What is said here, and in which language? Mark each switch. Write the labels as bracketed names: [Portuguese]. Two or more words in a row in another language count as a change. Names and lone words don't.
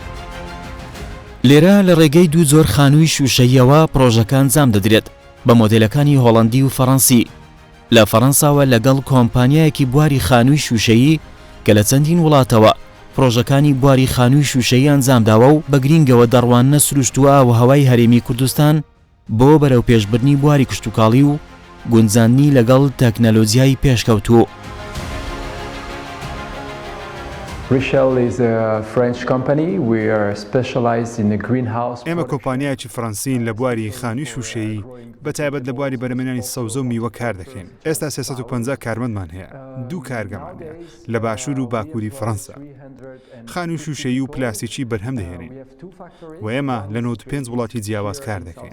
[Central Kurdish] لێرە لە ڕێگەی دوو زۆر خانووی شوشەیەوە پرۆژەکان جام دەدرێت بە مۆدێلەکانی هۆڵندی و فەڕەنسی لە فەڕەنساوە لەگەڵ کۆمپانیایەکی بواری خانووی شوشەیی کە لە چەندین وڵاتەوە پرۆژەکانی بواری خانووی شوشەیی ئەنجامداوە و بە گرینگەوە دەڕواننە سروشتووە و هەوای هەرێمی کوردستان بۆ بەرەو پێشبردنی بواری کشتتوکاڵی و گونجاندنی لەگەڵ تەکنەلۆجیای پێشکەوتوو. [English] Richel is a French company. We are specialized in the greenhouse. [Central Kurdish] ئێمە کۆمپانیایکی فەڕەنسین لە بواری خانووی شوشەیی بەتایبەت لە بواری بەرهەمهێنانی سەوزە و میوە کار دەکەین. ئێستا 350 کارمەندمان هەیە، 2 کارگەمان هەیە لە باشوور و باکووری فەڕەنسا. خانووی شوشەیی و پلاستیکی بەرهەم دەهێنین و ئێمە لە 95 وڵاتی جیاواز کار دەکەین.